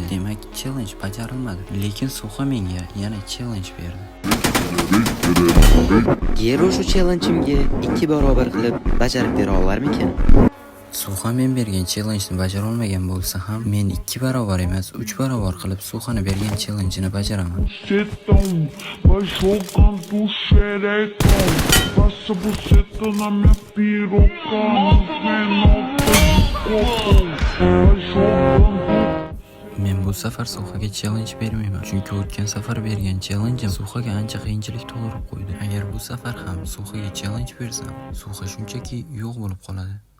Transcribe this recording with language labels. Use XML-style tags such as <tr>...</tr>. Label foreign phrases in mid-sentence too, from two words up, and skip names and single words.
<uz>Demak, challenge bajarilmadi. Lekin So'xa menga yana challenge berdi. Gero shu challenge'imga 2 barobar qilib bajarib bera olarmikan? So'xa men bergan challenge-ni bajara olmagan bo'lsa ham, men 2 barobar emas, 3 barobar qilib So'xani bergan challenge-ni bajaraman.</uz> <pt>Vai jogando xerecão, passa buceta na minha piroca, nos menor de copo. Vai jogando.</pt> <uz>Men bu safar So'xaga challenge bermayman, chunki o'tgan safar bergan challenge So'xaga ancha qiyinchilik tug'dirib qo'ydi. Agar bu safar ham So'xaga challenge bersam, So'xa shunchaki yo'q bo'lib qoladi.</uz>